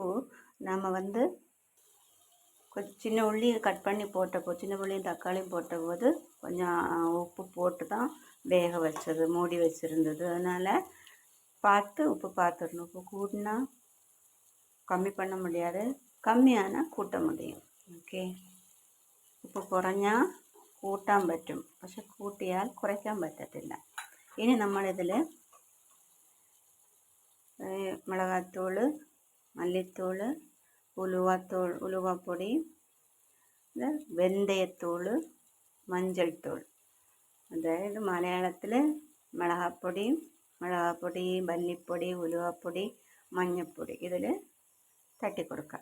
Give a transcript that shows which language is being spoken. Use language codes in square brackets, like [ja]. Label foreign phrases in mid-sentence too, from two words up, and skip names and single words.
[ta] நம்ம சின்ன உள்ளி கட் பண்ணி சின்ன உள்ளியும் தக்காளியும் போட்டபோது கொஞ்சம் உப்பு போட்டு தான் வேக வச்சது, மூடி வச்சுருந்தது. அதனால் உப்பு பார்த்துடணும். உப்பு கூட்டினா கம்மி பண்ண முடியாது, കമ്മിയാனால் കൂട്ട முடியும். [ml] ഓക്കെ, ഉപ്പ് കുറഞ്ഞാൽ കൂട്ടാൻ പറ്റും, പക്ഷെ കൂട്ടിയാൽ കുറയ്ക്കാൻ പറ്റത്തില്ല. ഇനി നമ്മളിതിൽ [ta] மிளகாத்தூள், மல்லித்தூள், [ml] ഉലുവാപ്പൊടി, [ta] வெந்தயத்தூள், மஞ்சள் தூள், [ml] അതായത് മലയാളത്തിൽ മിളകാപ്പൊടി, മല്ലിപ്പൊടി, ഉലുവാപ്പൊടി, മഞ്ഞൾപ്പൊടി ഇതിൽ തട്ടിക്കൊടുക്കാം.